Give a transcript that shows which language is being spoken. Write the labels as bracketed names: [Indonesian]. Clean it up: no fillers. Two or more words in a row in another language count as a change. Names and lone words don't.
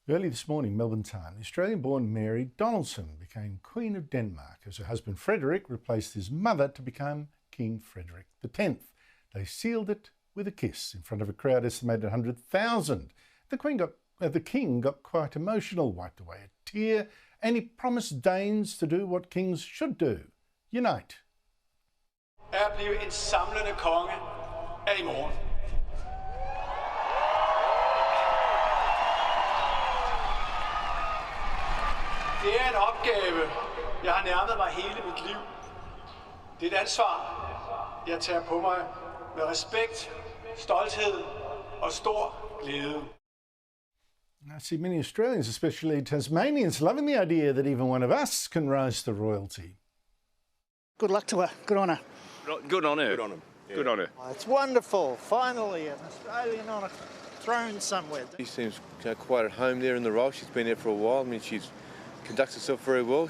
[English] Early this morning, Melbourne time, the Australian-born Mary Donaldson became Queen of Denmark as her husband Frederik replaced his mother to become King Frederik X. They sealed it with a kiss in front of a crowd estimated 100,000. The King got quite emotional, wiped away a tear, and he promised Danes to do what kings should do: unite. [Danish] At blive en samlende konge er i morgen. Det er en opgave, jeg har nærmet mig hele mit liv. Det er et ansvar, jeg tager på mig med respekt, stolthed og stor glæde. [English] I see many Australians, especially Tasmanians, loving the idea that even one of us can rise to royalty. Good luck to her. Good on her. Good on her. Good on him. Yeah. Good on her. It's wonderful. Finally, an Australian on a throne somewhere. She seems quite at home there in the role. She's been there for a while. I mean, she's conducts herself very well.